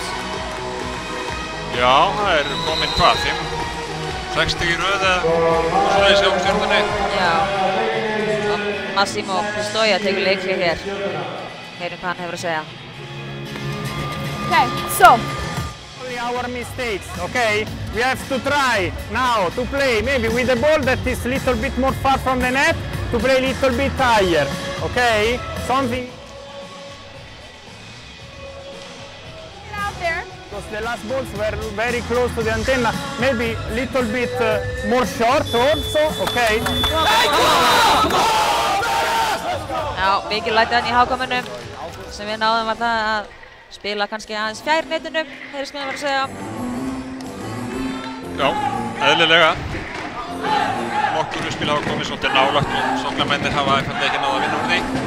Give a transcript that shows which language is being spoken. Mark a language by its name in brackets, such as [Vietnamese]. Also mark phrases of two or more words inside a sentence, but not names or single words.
[Icelandic] Já, það er komin hvað? 5-6 stig í röð eða svoleiðis hjá Stjörnunni. Já. Og Massimo Pistoia tekur leikhlé hér. Heyrum hvað hann hefur að segja. [English] Okay, so our mistakes, okay? We have to try now to play maybe with the ball that is a little bit more far from the net, to play a little bit higher, okay? Something out there. because the last balls were very close to the antenna, maybe a little bit more short also, okay? [Icelandic] Já, mikið læti hann í hákamennum. Sem við náðum var það að spila kannski aðeins fjær netinu, heyrðist mér að vera að segja. Já, eðlilega. Nokkur uppspil hafa komið svolítið nálægt og sóknarmennir hafa einfaldlega ekki náð að vinna úr því.